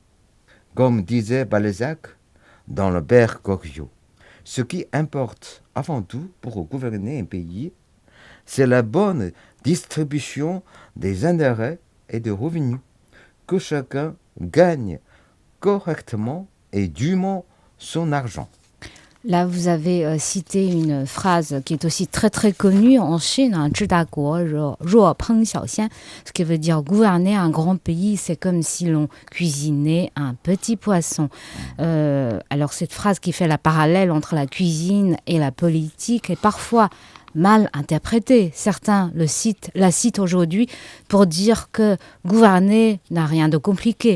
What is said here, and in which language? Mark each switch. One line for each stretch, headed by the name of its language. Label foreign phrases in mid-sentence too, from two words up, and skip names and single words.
French: Comme disait Balzac dans le Père Goriot, ce qui importe avant tout pour gouverner un pays, c'est la bonne distribution des intérêts et des revenus, que chacun gagne correctement et dûment son argent. Là, vous avez cité une phrase qui est aussi très très connue en Chine,
Chinese: 治大国若烹小鲜,
French: ce qui veut dire gouverner un grand pays, c'est comme si l'on cuisinait un petit poisson. Alors cette phrase qui fait la parallèle entre la cuisine et la politique est parfois mal interprétée. Certains la citent aujourd'hui pour dire que gouverner n'a rien de compliqué.